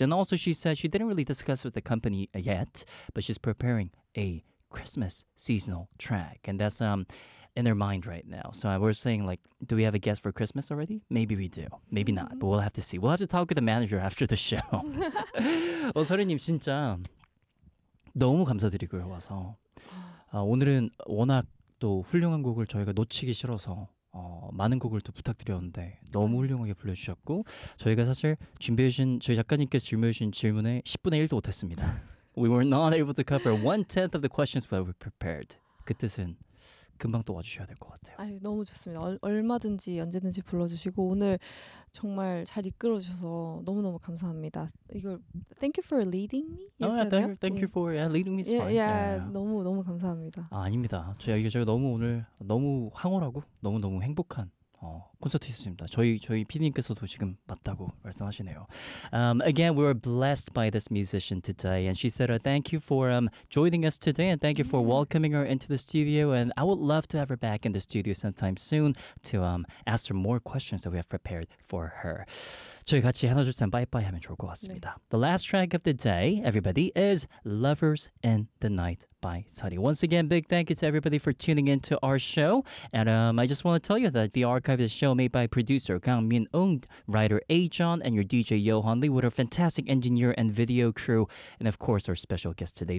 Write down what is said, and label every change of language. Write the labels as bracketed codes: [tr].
[en] And also she said she didn't really discuss with the company yet, but she's preparing a Christmas seasonal track. And that's in their mind right now. So we're saying like, do we have a guest for Christmas already? Maybe we do. Maybe not. But we'll have to see. We'll have to talk with the manager after the show. [ko] 서리님 진짜 너무 감사드리고요. 와서 오늘은 워낙 또 훌륭한 곡을 저희가 놓치기 싫어서 많은 곡을 또 부탁드렸는데 너무 훌륭하게 불러주셨고 저희가 사실 준비해주신 저희 작가님께 질문해주신 질문에 10분의 1도 못했습니다. We were not able to cover one-tenth of the questions that we prepared. 그 뜻은 금방 또 와주셔야 될 것 같아요. 아유, 너무 좋습니다. 얼마든지 언제든지 불러주시고 오늘 정말 잘 이끌어주셔서 너무너무 감사합니다. 이걸 [en] Thank you for leading me? Thank you for leading me. [ko] Yeah. 너무너무 감사합니다. 아, 아닙니다. 저희가 너무 오늘 너무 황홀하고 너무너무 행복한 콘서트였습니다. 저희 PD님께서도 지금 맞다고 말씀하시네요. [en] Again, we were blessed by this musician today, and she said, "Thank you for joining us today, and thank you for welcoming her into the studio. And I would love to have her back in the studio sometime soon to ask her more questions that we have prepared for her." [ko] 저희 같이 하나 둘 셋 바이바이 하면 좋을 것 같습니다. [en] 네. The last track of the day, everybody, is "Lovers in the Night" by Sari. Once again, big thank you to everybody for tuning into our show, and I just want to tell you that the archive is. Show made by producer Kang Min Eung, writer A John, and your DJ Johan Lee with our fantastic engineer and video crew, and of course our special guest today.